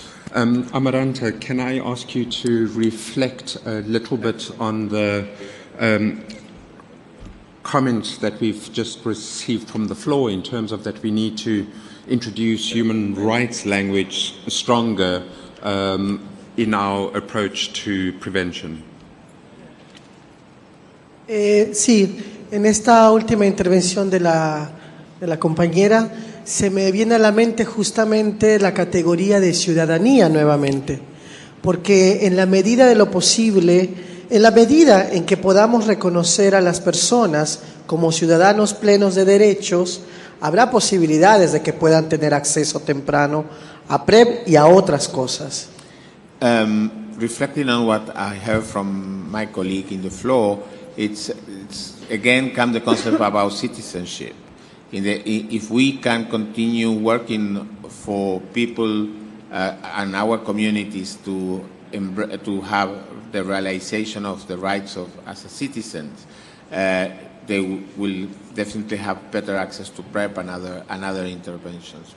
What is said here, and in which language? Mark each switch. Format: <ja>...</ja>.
<en>Amaranta, can I ask you to reflect a little bit on the comments that we've just received from the floor in terms of that we need to introduce human rights language stronger in our approach to prevention?</en> <es>Sí, en esta última intervención de la compañera se me viene a la mente justamente la categoría de ciudadanía nuevamente, porque en la medida de lo posible, en la medida en que podamos reconocer a las personas como ciudadanos plenos de derechos, habrá posibilidades de que puedan tener acceso temprano a PrEP y a otras cosas.</es> <en>Reflecting on what I heard from my colleague in the floor, it's again come the concept about citizenship. If we can continue working for people and our communities to have the realization of the rights as citizens, they will definitely have better access to PrEP and other interventions.</en>